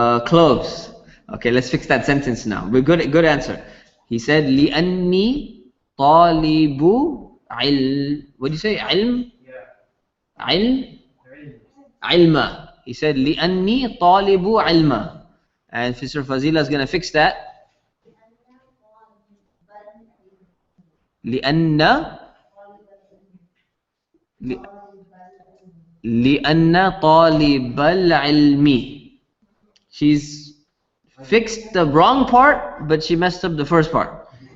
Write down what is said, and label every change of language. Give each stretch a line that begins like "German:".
English: Close. Okay, let's fix that sentence now. We're good answer. He said
Arabic: لأني طالب علم.
English: What do you say? علم? علم. He said
Arabic: لأني طالب علم.
English: And Sister Fazila is going to fix that.
Arabic: لأن طالب العلم.
English: She's fixed the wrong part, but she messed up the first part.